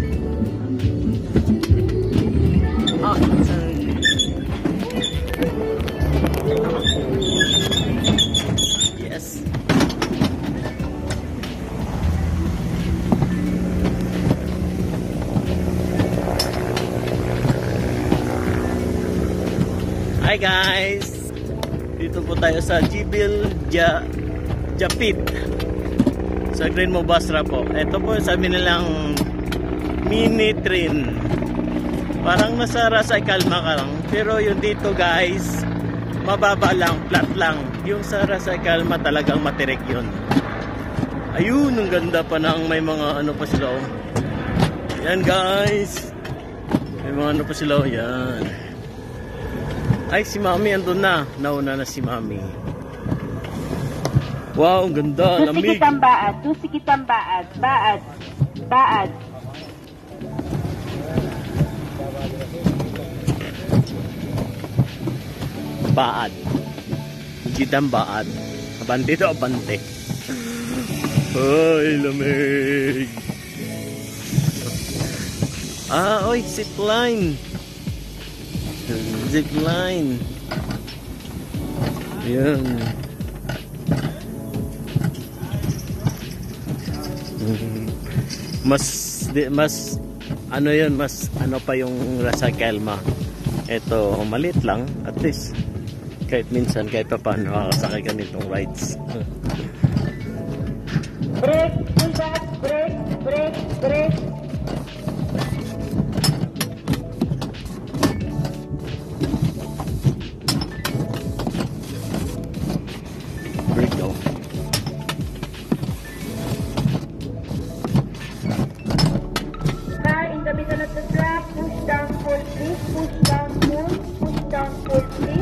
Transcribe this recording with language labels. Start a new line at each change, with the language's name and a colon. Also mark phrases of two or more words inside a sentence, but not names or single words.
English: Ah, yes. Hi guys!
Filipino: Dito po tayo sa Jibil Japit sa Green Mo Basra po. Ito po sabi nilang mini train. Parang nasa Ras Al Khaimah ka lang. Pero yung dito guys, mababa lang, flat lang. Yung sa Ras Al Khaimah talagang matirik yun. Ayun, ang ganda pa ng may mga ano pa sila. Oh. Yan guys. May mga ano pa sila. Oh. Yan. Ay, si Mami andun na. Nauna na si Mami. Wow, ang ganda. Lamig. Tusikitang baad, tusikitang baad, baad, baad. Baad. Kitang baad. Abante to, abante. Ay, lamig. Ah, oy, zipline. Zipline. Yan. Mas ano yun, mas ano pa yung Ras Al Khaimah. Ito, malit lang. At least, kahit minsan, kahit pa paano makakasakay ka nitong rides.
English: Brake, pull back, brake, brake, brake.
Filipino: Brake daw.
English: Car in the middle of the track, push down full, please, push down full, please.